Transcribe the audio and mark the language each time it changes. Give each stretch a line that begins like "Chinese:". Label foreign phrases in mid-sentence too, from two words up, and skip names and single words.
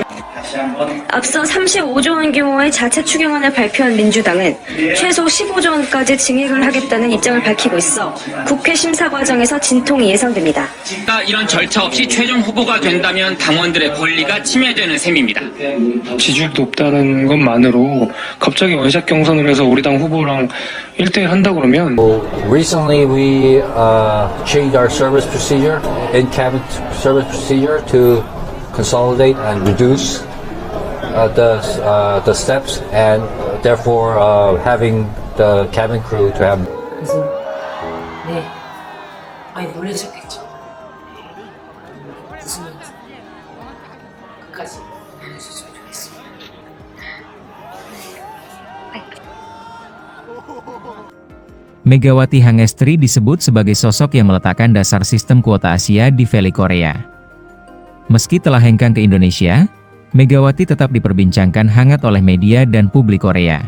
Korean: 앞서 35조 원 규모의 자체 추경안을 발표한 민주당은 최소 15조 원까지 증액을 하겠다는 입장을 밝히고 있어 국회 심사 과정에서 진통이 예상됩니다. 이런 절차 없이 최종 후보가 된다면 당원들의 권리가 침해되는 셈입니다. 지지율이 높다는 것만으로 갑자기 원샷 경선을 해서 우리 당 후보랑 1대1 한다 그러면
English: Recently, we changed our service procedure, in-cabinet service procedure, to consolidate and reduce the steps, and therefore having the cabin crew to have.
Korean: 그래서 네, 많이 놀라셨겠죠. 무슨 말인지 끝까지 알려주시면 좋겠습니다.
Indonesian: Megawati Hangestri disebut sebagai sosok yang meletakkan dasar sistem kuota Asia di voli Korea. Meski telah hengkang ke Indonesia, Megawati tetap diperbincangkan hangat oleh media dan publik Korea.